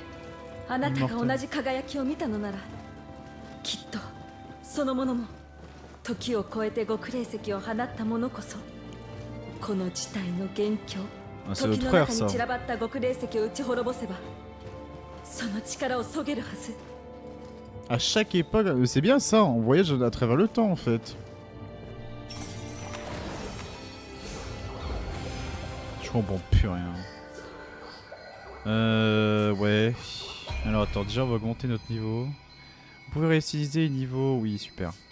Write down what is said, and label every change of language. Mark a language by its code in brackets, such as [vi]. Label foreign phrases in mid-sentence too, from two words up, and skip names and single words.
[ja] あなたが同じ輝きを見たのなら、きっとその者も時を超えて極霊石を放った者こそこの事態の元凶、 [fr] Ah, c'est [ja] 時 [fr] notre [ja] の [fr] frère [ja] 中に [fr] ça. [ja] 散らばった極霊石を打ち滅ぼせばその力をそげるはず。 [fr] À chaque époque, c'est bien ça, on voyage à travers le temps en fait. Je comprends plus rien. Ouais. Alors attends, déjà on va augmenter notre niveau. Vous pouvez réutiliser les niveaux, oui super.